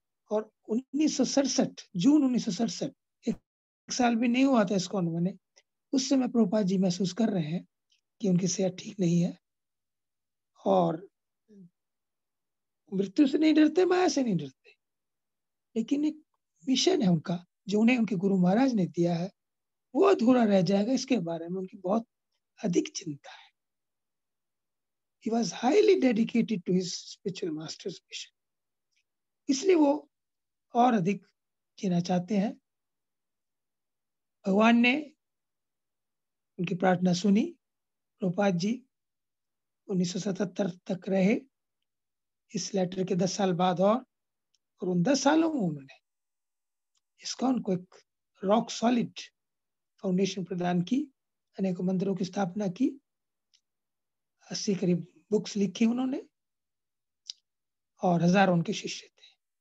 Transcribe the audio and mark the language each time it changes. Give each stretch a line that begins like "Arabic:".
Hindi: और 1967 जून 1967, एक साल भी नहीं हुआ था इस्कॉन बने, उस समय प्रभुपाद जी महसूस कर रहे हैं कि उनकी सेहत ठीक नहीं है और मृत्यु से नहीं डरते, माया से नहीं डरते, लेकिन एक मिशन है उनका जो उन्हें उनके गुरु महाराज ने दिया है, वो अधूरा रह जाएगा। इसके बारे में उनकी बहुत अधिक चिंता है।
English: He was highly dedicated to his spiritual master's mission,
Hindi: इसलिए वो और अधिक जीना चाहते हैं। भगवान ने उनकी प्रार्थना सुनी। प्रभुपाद जी 1977 तक रहे, इस लेटर के 10 साल बाद, और उन 10 सालों में उन्होंने इस्कॉन को एक रॉक सॉलिड फाउंडेशन प्रदान की, अनेकों मंदिरों की स्थापना की, 80 करीब बुक्स लिखी उन्होंने, और हजारों उनके शिष्य थे।